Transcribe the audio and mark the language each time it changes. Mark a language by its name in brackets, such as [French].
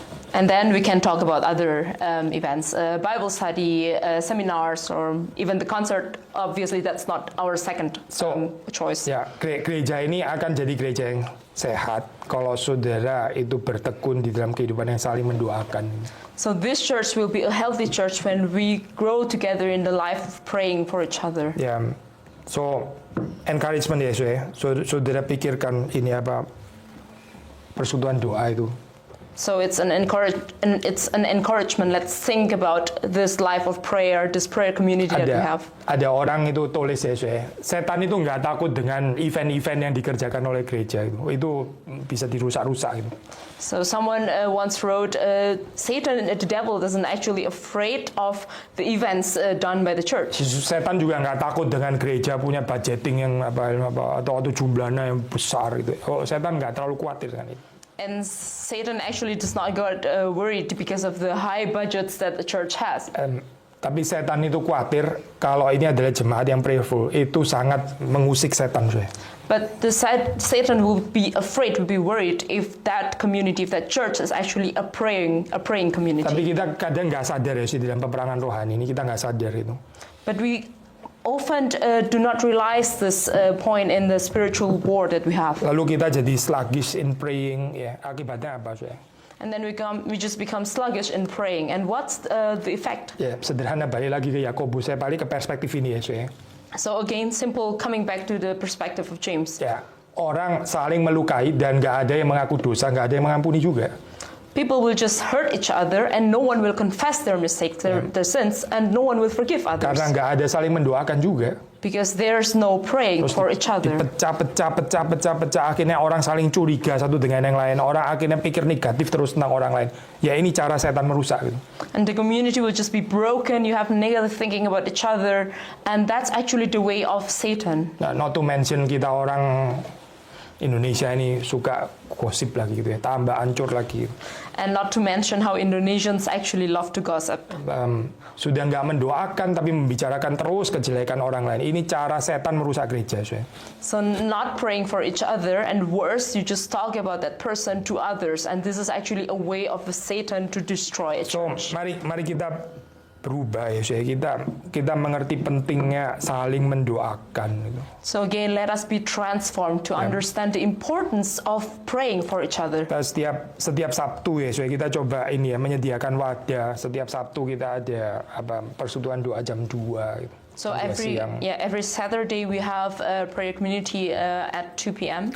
[English] And then we can talk about other events, Bible study, seminars, or even the concert. Obviously, that's not our second choice. [Indonesian] Ya, gereja ini akan jadi gereja yang sehat kalau saudara itu bertekun di dalam kehidupan yang saling mendoakan. [English] So this church will be a healthy church when we grow together in the life of praying for each other. [Indonesian] Ya, [English] so encouragement [Indonesian] ya, saudara pikirkan ini apa persekutuan doa itu. [English] So it's an encouragement. Let's think about this life of prayer, this prayer community that we have. [Indonesian] Ada orang itu tulis ya, setan itu nggak takut dengan event-event yang dikerjakan oleh gereja itu bisa dirusak-rusak gitu. [English] So someone once wrote, Satan, the devil, doesn't actually afraid of the events done by the church. [Indonesian] Setan juga nggak takut dengan gereja punya budgeting yang atau jumlahnya yang besar gitu. Setan nggak terlalu khawatir dengan itu. [English] And Satan actually does not get worried because of the high budgets that the church has. [Indonesian] Tapi setan itu khawatir kalau ini adalah jemaat yang prayerful, itu sangat mengusik setan. [English] But Satan will be afraid, will be worried if that community, if that church is actually a praying community. [Indonesian] Tapi kita kadang nggak sadar ya sih dalam peperangan rohani ini, kita nggak sadar itu. [English] But we often do not realize this point in the spiritual war that we have. [Indonesian] Lalu kita jadi [English] sluggish in praying, [Indonesian] ya akibatnya apa sih? [English] And then we just become sluggish in praying. And what's the effect? [Indonesian] Ya sederhana, balik lagi ke Yakobus, saya balik ke perspektif ini ya. [English] So again, simple, coming back to the perspective of James. [Indonesian] Ya, orang saling melukai dan nggak ada yang mengaku dosa, nggak ada yang mengampuni juga. [English] people will just hurt each other and no one will confess their mistakes, their sins, and no one will forgive others. [Indonesian] Karena nggak ada saling mendoakan juga. [English] Because there's no praying for each other. [Indonesian] Pecah. Akhirnya orang saling curiga satu dengan yang lain. Orang akhirnya pikir negatif terus tentang orang lain. Ya ini cara setan merusak. Gitu. [English] And the community will just be broken. You have negative thinking about each other, and that's actually the way of Satan. [Indonesian] Nah, [English] not to mention [Indonesian] kita orang Indonesia ini suka gosip lagi gitu ya, tambah hancur lagi. [English] And not to mention how Indonesians actually love to gossip. [Indonesian] Sudah nggak mendoakan tapi membicarakan terus kejelekan orang lain. Ini cara setan merusak gereja. [English] So not praying for each other, and worse, you just talk about that person to others, and this is actually a way of Satan to destroy a church. [Indonesian] So mari kita berubah ya, kita mengerti pentingnya saling mendoakan. Gitu. [English] So again, let us be transformed to understand the importance of praying for each other. [Indonesian] Setiap Sabtu ya, kita coba ini ya menyediakan wadah. Setiap Sabtu kita ada persekutuan doa jam 2. Gitu. [English] So every Saturday we have a prayer community at 2 p.m.